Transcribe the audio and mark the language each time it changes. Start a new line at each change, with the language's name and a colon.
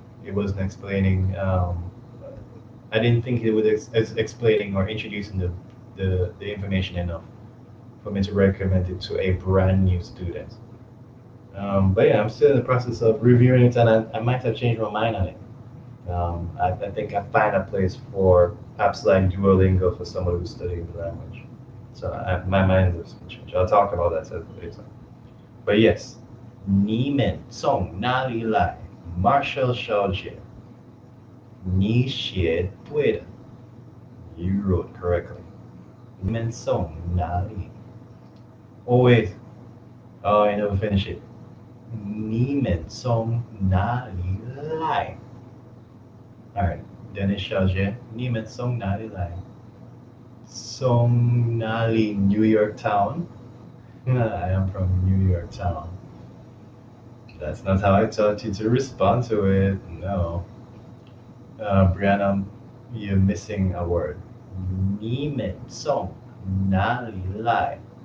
English: It wasn't explaining. I didn't think it was explaining or introducing the information enough for me to recommend it to a brand new student. But yeah, I'm still in the process of reviewing it, and I might have changed my mind on it. I think I find a place for apps like Duolingo for somebody who's studying the language. So my mind has been changed. I'll talk about that later. But yes,
Chinese: 你们从哪里来? Marshall 小姐, 你写对了.
English: You wrote correctly.
Chinese: 你们从哪里?
English: Oh wait. Oh, I never finished it.
Chinese: 你们从哪里来?
English: Alright,
Chinese: Dennis 小姐, 你们从哪里来? 从哪里
English: New York Town? I am from New York Town. That's not how I taught you to respond to it. No. Brianna, you're missing a word.
Chinese: 你们从哪里来?